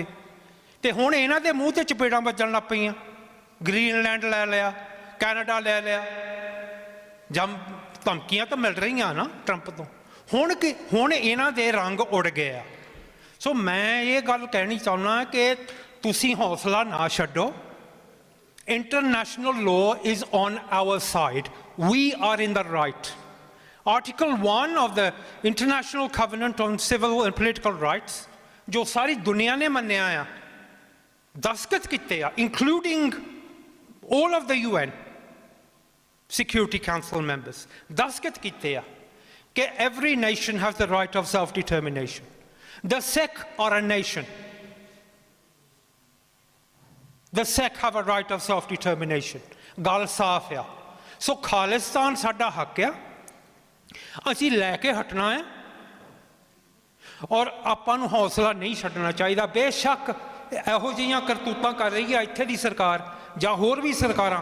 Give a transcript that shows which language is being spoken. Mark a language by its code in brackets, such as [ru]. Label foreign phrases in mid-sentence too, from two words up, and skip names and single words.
[pa] ਤੇ ਹੁਣ ਇਹਨਾਂ ਦੇ ਮੂੰਹ ਤੇ ਚਪੇੜਾਂ ਵੱਜਣ ਲੱਗ ਪਈਆਂ। ਗ੍ਰੀਨਲੈਂਡ ਲੈ ਲਿਆ, ਕੈਨੇਡਾ ਲੈ ਲਿਆ, ਜਾਂ ਧਮਕੀਆਂ ਤਾਂ ਮਿਲ ਰਹੀਆਂ ਨਾ ਟਰੰਪ ਤੋਂ। ਹੁਣ ਇਹਨਾਂ ਦੇ ਰੰਗ ਉੜ ਗਏ ਆ। ਸੋ ਮੈਂ ਇਹ ਗੱਲ ਕਹਿਣੀ ਚਾਹੁੰਦਾ ਕਿ ਤੁਸੀਂ ਹੌਸਲਾ ਨਾ ਛੱਡੋ। [en] International law is on our side. We are in the right. Article 1 of the International Covenant on Civil and Political Rights, [pa] ਜੋ ਸਾਰੀ ਦੁਨੀਆ ਨੇ ਮੰਨਿਆ ਆ, ਦਸਤਖਤ ਕੀਤੇ ਆ, [en] including all of the UN Security Council members, [pa] ਦਸਤਖਤ ਕੀਤੇ ਆ ਕਿ [en] every nation has the right of self-determination. The Sikh are a nation. The Sikh have a right of self-determination. [pa] ਗੱਲ ਸਾਫ਼ ਆ। ਸੋ ਖਾਲਿਸਤਾਨ ਸਾਡਾ ਹੱਕ ਆ, ਅਸੀਂ ਲੈ ਕੇ ਹਟਣਾ ਹੈ। ਔਰ ਆਪਾਂ ਨੂੰ ਹੌਸਲਾ ਨਹੀਂ ਛੱਡਣਾ ਚਾਹੀਦਾ। ਬੇਸ਼ੱਕ ਇਹੋ ਜਿਹੀਆਂ ਕਰਤੂਤਾਂ ਕਰ ਰਹੀ ਹੈ ਇੱਥੇ ਦੀ ਸਰਕਾਰ ਜਾਂ ਹੋਰ ਵੀ ਸਰਕਾਰਾਂ।